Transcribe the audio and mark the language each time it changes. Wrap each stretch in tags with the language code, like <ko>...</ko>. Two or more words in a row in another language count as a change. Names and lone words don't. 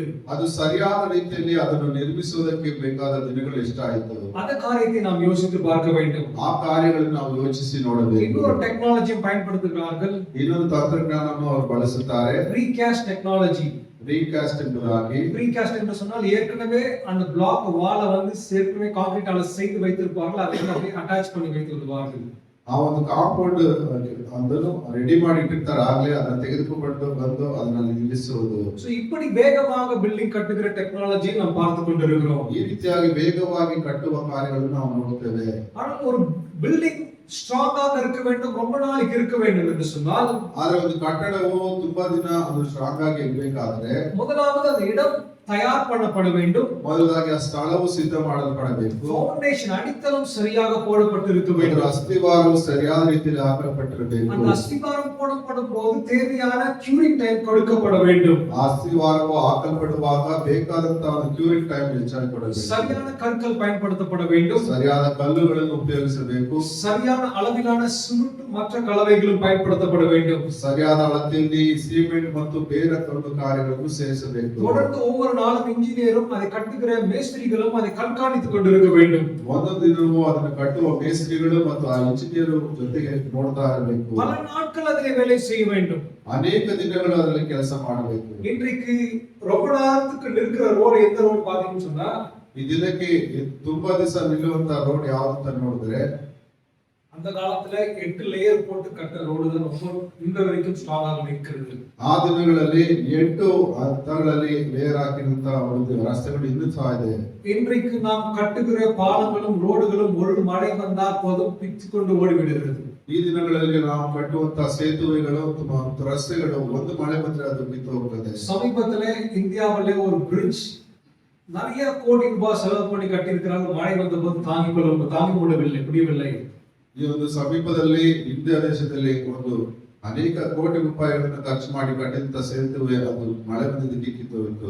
<kn>ಅದು ಸರಿಯಾದ ರೀತಿಯಲ್ಲಿ ಅದನ್ನು ನಿರ್ಮಿಸುವುದಕ್ಕೆ ಬೇಕಾದ ದಿನಗಳು ಎಷ್ಟಾಯಿತು?</kn> <ta>அந்த காரியத்தை நாம் யோசித்து பார்க்க வேண்டும்.</ta> <kn>ಆ ಕಾರ್ಯಗಳನ್ನು ನಾವು ಯೋಚಿಸಿ ನೋಡಬೇಕು.</kn> <ta>இன்னொரு டெக்னாலஜியும் பயன்படுத்துகிறார்கள்.</ta> <kn>ಇನ್ನೊಂದು ತಂತ್ರಜ್ಞಾನವನ್ನು ಅವರು ಬಳಸುತ್ತಾರೆ.</kn> <en>precast technology.</en> <kn>ರೀಕಾಸ್ಟ್ ಎಂಬುದಾಗಿ.</kn> <ta>ப்ரீகாஸ்ட் என்று சொன்னால் ஏற்கனவே அந்த பிளாக் வாலை வந்து ஏற்கனவே கான்கிரீட்டால செய்து வைத்திருப்பார்கள், அதை அப்படியே அட்டாச் பண்ணி வைத்து விடுவார்கள்.</ta> <kn>ಆ ಒಂದು ಕಾಂಪೌಂಡ್ ಅದನ್ನು ರೆಡಿ ಮಾಡಿ ಇಟ್ಟಿರ್ತಾರೆ, ಆಗ್ಲೇ ಅದನ್ನ ತೆಗೆದುಕೊಂಡು ಬಂದು ಅದನ್ನ ನಿಲ್ಲಿಸುವುದು.</kn> <ta>சோ இப்படி வேகமாக பில்டிங் கட்டுகிற டெக்னாலஜியை நாம் பார்த்து கொண்டிருக்கிறோம்.</ta> <kn>ಈ ರೀತಿಯಾಗಿ ವೇಗವಾಗಿ ಕಟ್ಟುವ ಕಾರ್ಯಗಳನ್ನು ನಾವು ನೋಡುತ್ತೇವೆ.</kn> <ta>ஆனால் ஒரு பில்டிங் ஸ்ட்ராங்காக இருக்க வேண்டும், ரொம்ப நாளைக்கு இருக்க வேண்டும் என்று சொன்னால்,</ta> <kn>ಆದ್ರೆ ಒಂದು ಕಟ್ಟಡವು ತುಂಬಾ ದಿನ ಅದು ಸ್ಟ್ರಾಂಗ್ ಆಗಿ ಇರಬೇಕಾದ್ರೆ</kn> <ta>முதலாவது அந்த இடம் தயார் பண்ணப்பட வேண்டும்.</ta> <kn>ಮೊದಲಾಗಿ ಆ ಸ್ಥಳವು ಸಿದ್ಧ ಮಾಡಲ್ಪಡಬೇಕು.</kn> <ta>ஃபவுண்டேஷன் அடித்தளம் சரியாக போடப்பட்டிருக்க</ta> <kn>ಅದರ</kn> <ta>வேண்டும்.</ta> <kn>ಅಸ್ಥಿವಾರವು ಸರಿಯಾದ ರೀತಿಯಲ್ಲಿ ಹಾಕಲ್ಪಟ್ಟಿರಬೇಕು.</kn> <ta>அந்த அஸ்திவாரம் போடப்படும் போது தேவையான</ta> <en>curing time</en> <ta>கொடுக்கப்பட வேண்டும்.</ta> <kn>ಆ ಅಸ್ಥಿವಾರವು ಹಾಕಲ್ಪಡುವಾಗ ಬೇಕಾದಂತಹ ಒಂದು</kn> <en>curing time</en> <kn>ಹೆಚ್ಚಾಗಿ ಕೊಡಬೇಕು.</kn> <ta>சரியான கற்கள் பயன்படுத்தப்பட வேண்டும்.</ta> <kn>ಸರಿಯಾದ ಕಲ್ಲುಗಳನ್ನು ಉಪಯೋಗಿಸಬೇಕು.</kn> <ta>சரியான அளவிலான சிமெண்ட் மற்ற கலவைகளும் பயன்படுத்தப்பட வேண்டும்.</ta> <kn>ಸರಿಯಾದ ಅಳತೆಯಲ್ಲಿ ಸಿಮೆಂಟ್ ಮತ್ತು ಬೇರೆ ಒಂದು ಕಾರ್ಯಗಳನ್ನು ಸೇರಿಸಬೇಕು.</kn> <ta>தொடர்ந்து ஒவ்வொரு நாளும் இன்ஜினியரும் அதை கட்டுகிற மேஸ்திரிகளும் அதை கண்காணித்துக் கொண்டிருக்க வேண்டும்.</ta> <kn>ಒಂದೊಂದು ದಿನವೂ ಅದನ್ನು ಕಟ್ಟುವ ಮೇಸ್ತ್ರಿಗಳು ಮತ್ತು ಆ ಇಂಜಿನಿಯರ್ ಜೊತೆಗೆ ನೋಡ್ತಾ ಇರಬೇಕು.</kn> <ta>பல நாட்கள் அதிலே வேலை செய்ய வேண்டும்.</ta> <kn>ಅನೇಕ ದಿನಗಳು ಅದರಲ್ಲಿ ಕೆಲಸ ಮಾಡಬೇಕು.</kn> <ta>இன்றைக்கு ரொம்ப நேரத்துக்கு நிற்கிற ரோடு எந்த ரோடு பாத்தீங்கன்னு சொன்னா,</ta> <kn>ಈ ದಿನಕ್ಕೆ ತುಂಬಾ ದಿವಸ ನಿಲ್ಲುವಂತ ರೋಡ್ ಯಾವ್ದಂತ ನೋಡಿದ್ರೆ,</kn> <ta>அந்த காலத்துல 8 லேயர் போட்டு கட்ட ரோடு தான் ரொம்ப இந்த வரைக்கும் ஸ்ட்ராங்காக நிற்கிறது.</ta> <kn>ಆ ದಿನಗಳಲ್ಲಿ 8 ಹಂತಗಳಲ್ಲಿ ಲೇಯರ್ ಹಾಕಿರುವಂತ ಒಂದು ರಸ್ತೆಗಳು ಇನ್ನೂ ಸಹ ಇದೆ.</kn> <ta>இன்றைக்கு நாம் கட்டுகிற பாலங்களும் ரோடுகளும் ஒரு மழை வந்தால் போதும் பிச்சு கொண்டு ஓடிவிடுகிறது.</ta> <kn>ಈ ದಿನಗಳಲ್ಲಿ ನಾವು ಕಟ್ಟುವಂತ ಸೇತುವೆಗಳು ಮತ್ತು ರಸ್ತೆಗಳು ಒಂದು ಮಳೆ ಬಂದ್ರೆ ಅದು ಬಿದ್ದು ಹೋಗ್ತದೆ.</kn> <ta>சமீபத்திலே இந்தியாவிலே ஒரு பிரிட்ஜ் நிறைய கோடி ரூபாய் செலவு பண்ணி கட்டியிருக்கிறாங்க. மழை வந்த போது தாங்கி முடியவில்லை.</ta> <kn>ಈ ಒಂದು ಸಮೀಪದಲ್ಲಿ ಇಂಡಿಯಾ ದೇಶದಲ್ಲಿ ಒಂದು ಅನೇಕ ಕೋಟಿ ರೂಪಾಯಿಗಳನ್ನು ಖರ್ಚು ಮಾಡಿ ಕಟ್ಟಿದಂತ ಸೇತುವೆ ಅದು ಮಳೆ ಬಂದಿದ್ದಕ್ಕೆ ಕಿತ್ತೋಗಿತ್ತು.</kn>